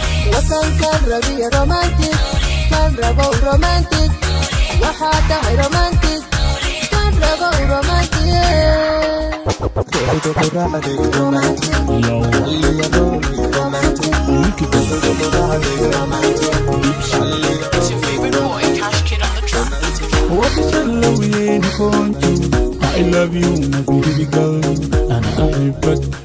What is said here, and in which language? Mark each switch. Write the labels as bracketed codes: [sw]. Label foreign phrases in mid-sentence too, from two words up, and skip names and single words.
[so] Waa tan, tan rabi romantic, tan rabo romantic, waxaad tahay romantic, tan rabo romantic. Ruuxda ku raacday romantic, qalbiga romantic, ruuxda ku raacday romantic, [en] What is the love you want you? I love you, my baby girl. [ar] أنا أحبك